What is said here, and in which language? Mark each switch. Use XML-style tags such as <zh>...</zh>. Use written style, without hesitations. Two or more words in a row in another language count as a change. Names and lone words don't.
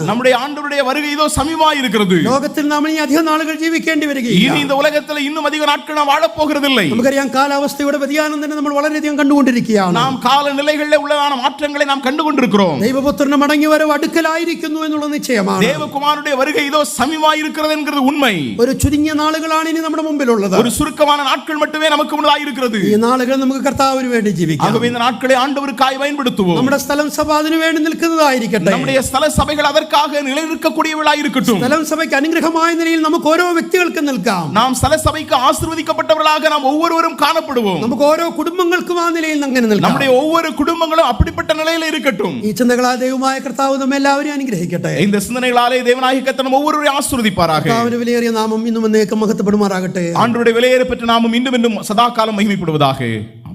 <ta>நம்முடைய ஆண்டவருடைய வருகை இதோ சமீபமாய் இருக்கிறது.</ta> <ml>ലോകത്തിൽ നാം ഇനി അധിക നാളുകൾ ജീവിക്കേണ്ടി വരികയില്ല.</ml> <ta>இனி இந்த உலகத்தில் இன்னும் அதிக நாட்கள் நாம் வாழப் போகிறதில்லை.</ta> <ml>നമുക്കറിയാം, കാലാവസ്ഥയുടെ വ്യതിയാനം തന്നെ നമ്മൾ വളരെയധികം കണ്ടുകൊണ്ടിരിക്കുകയാണ്.</ml> <ta>நாம் காலநிலைகளில் உள்ளதான மாற்றங்களை நாம் கண்டு கொண்டிருக்கிறோம்.</ta> <ml>ദൈവപുത്രന്റെ മടങ്ങി വരവ് അടുക്കലായിരിക്കുന്നു എന്നുള്ള നിശ്ചയമാണ്.</ml> <ta>தேவகுமாரனுடைய வருகை இதோ சமீபமாய் இருக்கிறது என்கிறது உண்மை.</ta> <ml>ഒരു ചുരുങ്ങിയ നാളുകളാണ് ഇനി നമ്മുടെ മുമ്പിലുള്ളത്.</ml> <ta>ஒரு சுருக்கமான நாட்கள் மட்டுமே நமக்கு முன்னதாக இருக்கிறது.</ta> <ml>ഈ നാളുകൾ നമുക്ക് കർത്താവിന് വേണ്ടി ജീവിക്കാം.</ml> <ta>ஆகவே இந்த நாட்களை ஆண்டவருக்காய் பயன்படுத்துவோம்.</ta> <ml>നമ്മുടെ സ്ഥലം സഭ അതിനു വേണ്ടി നിൽക്കുന്നതായിരിക്കട്ടെ.</ml> <ta>நம்முடைய ஸ்தல சபைகள் அதற்காக நிலைநிற்கக்கூடியவளாய் இருக்கட்டும்.</ta> <ml>സ്ഥലം സഭയ്ക്ക് അനുഗ്രഹമായ നിലയിൽ നമുക്ക് ഓരോ വ്യക്തികൾക്കും നിൽക്കാം.</ml> <ta>நாம் ஸ்தல சபைக்கு ஆசீர்வதிக்கப்பட்டவர்களாக நாம் ஒவ்வொருவரும் காணப்படுவோம்.</ta> <ml>നമുക്ക് ഓരോ കുടുംബങ്ങൾക്കും ആ നിലയിൽ അങ്ങനെ നിൽക്കാം.</ml> <ta>நம்முடைய ஒவ்வொரு குடும்பங்களும் அப்படிப்பட்ட நிலையில் இருக்கட்டும்.</ta> <ml>ഈ ചിന്തകളാൽ ദൈവമായ കർത്താവ് നമ്മെ എല്ലാവരെയും അനുഗ്രഹിക്കട്ടെ.</ml> <ta>இந்த சிந்தனைகளாலே தேவனாகிய கர்த்தர் ஒவ்வொருவரையும் ஆசீர்வதிப்பாராக.</ta> <ml>കർത്താവിന്റെ വിലയേറിയ നാമം ഇന്നും എന്നേക്കും മഹത്വപ്പെടുമാറാകട്ടെ.</ml> <ta>ஆண்டவருடைய விலையேறப்பெற்ற நாமம் இன்னும் இன்னும் சதா காலம் மகிமைப்படுவதாக.</ta>